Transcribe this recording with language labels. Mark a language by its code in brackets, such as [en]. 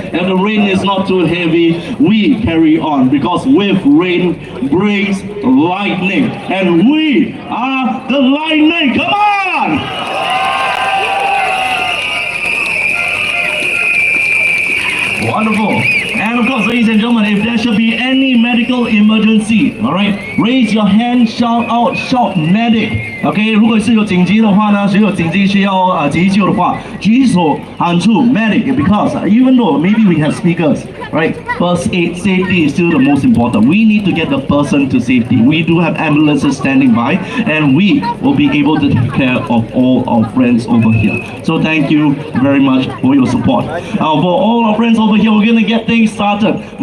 [en] If the rain is not too heavy, we carry on because with rain brings lightning, and we are the lightning. Come on! Wonderful. And of course, ladies and gentlemen, if there should be any medical emergency, all right, raise your hand, shout out, shout medic. [zh] OK， 如果是有紧急的话呢，是有紧急需要急救的话，举手喊出 medic. [en] Because even though maybe we have speakers, right, first aid safety is still the most important. We need to get the person to safety. We do have ambulances standing by, and we will be able to take care of all our friends over here. So thank you very much for your support. For all our friends over here, we're going to get things started.